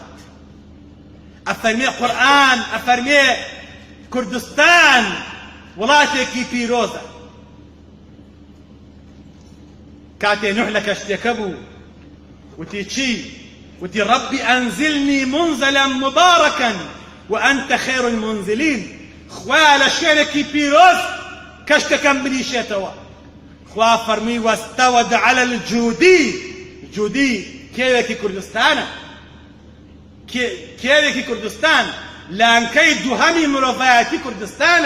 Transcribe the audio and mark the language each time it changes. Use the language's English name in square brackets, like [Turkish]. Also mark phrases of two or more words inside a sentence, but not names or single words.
[Central Kurdish] ئەفەرمێ قورئان، ئەفەرمێ کوردستان وڵاتێکی پیرۆزە. کاتێ نوح لە کەشتێکە بوو وتی چی؟ [Arabic] وتی ربی ئەنزلنی منزلا مبارەکەن وأنت خير المنزلين. [Central Kurdish] خوا لە شوێنێکی پیرۆز کەشتەکەم بنیشێتەوە. خوا فەرمی [Arabic] واستود على الجودی. [Central Kurdish] جودی کێوێکی کوردستانە، کێوێکی کوردستان، لانکەی دووهەمی مرۆڤایەتی کوردستانە.